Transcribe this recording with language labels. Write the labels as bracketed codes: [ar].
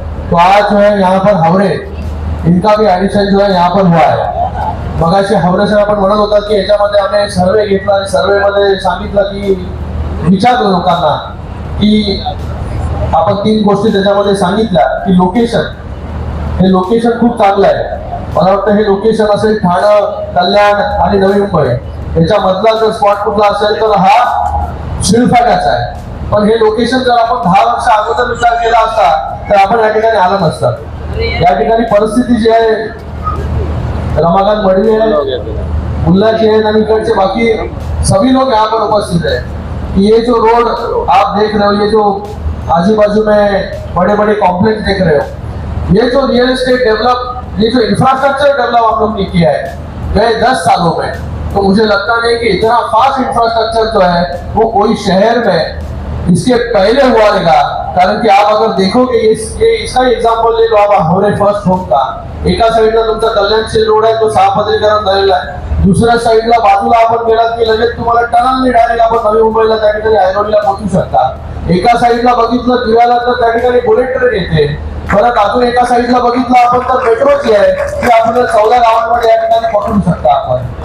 [hi] तो आज जो है यहाँ पर हावरे इनका भी एडिशन जो है यहाँ पर हुआ है. [mr] मगाशी हावरे सर आपण म्हणत होता की याच्यामध्ये आम्ही सर्वे घेतला आणि सर्वे मध्ये सांगितलं की विचारलं लोकांना की आपण 3 गोष्टी त्याच्यामध्ये सांगितल्या की लोकेशन, हे लोकेशन खूप चांगलं आहे. मला वाटतं हे लोकेशन असेल ठाणं, कल्याण आणि नवी मुंबई याच्यामधला जर स्पॉट कुठला असेल तर हा शेळफाट्याचा आहे. पण हे लोकेशन जर आपण 10 वर्ष अगोदर विचार केला असता तर आपण या ठिकाणी आलं नसतं. या ठिकाणी परिस्थिती जी आहे, [hi] रमाकांत मडवी है, मुल्ला जी है, इकडचे बाकी सभी लोग यहाँ पर उपस्थित है. ये जो रोड आप देख रहे हो, ये जो आजू बाजू में बड़े बड़े कॉम्प्लेक्स देख रहे हो, ये जो रियल एस्टेट डेवलप, ये जो इंफ्रास्ट्रक्चर डेवलप आप लोग ने किया है गए 10 सालों में, तो मुझे लगता नहीं कि इतना फास्ट इंफ्रास्ट्रक्चर जो है वो कोई शहर में इसके पहले हुआ रहेगा. कारण की आप अगर देखोगे ये इसका एग्जांपल ले लो आप हावरे फर्स्ट होम का. [mr] एका साईडला तुमचा कल्याणशील रोड आहे, तो 6 पदरीकरण झालेला आहे. दुसऱ्या साईडला बाजूला आपण गेलात की लगेच तुम्हाला टनलने डायरेक्ट आपण नवी मुंबईला त्या ठिकाणी ऐरोलीला पोहोचू शकता. एका साईडला बघितलं दिव्याला तर त्या ठिकाणी बुलेट ट्रेन येते. परत अजून एका साईडला बघितलं आपण तर मेट्रो जी आहे ती आपल्याला 14 गावांमध्ये या ठिकाणी पकडू शकता आपण.